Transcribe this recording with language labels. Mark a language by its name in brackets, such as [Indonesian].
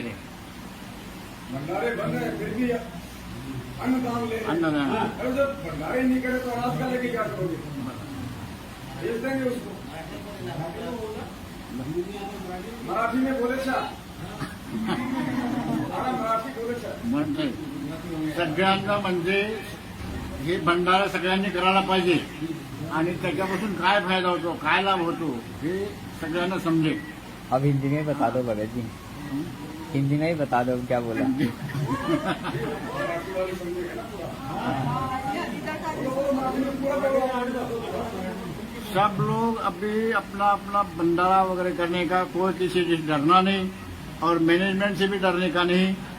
[Hindi] भंडारे बन रहे हैं, फिर भी अन्नदान ले रहे हैं। अन्नदान। अरे जब भंडारे नहीं करे तो अनाज का लेके क्या करोगे? भेज देंगे उसको। मराठी में बोले मराठी बोले [Marathi] म्हणजे सगळ्यांना म्हणजे हे भंडारा सगळ्यांनी करायला पाहिजे आणि त्याच्यापासून काय फायदा होतो, काय लाभ होतो हे सगळ्यांना समजेल। [Hindi] अब हिंदी में बता दो भगत जी, हिंदी में ही बता दो क्या बोला। मराठी वाले समझेगा ना पूरा। मराठी में पूरा बोलो। सब लोग अभी अपना अपना भंडारा वगैरह करने का कोई किसी से डरना नहीं और मैनेजमेंट से भी डरने का नहीं।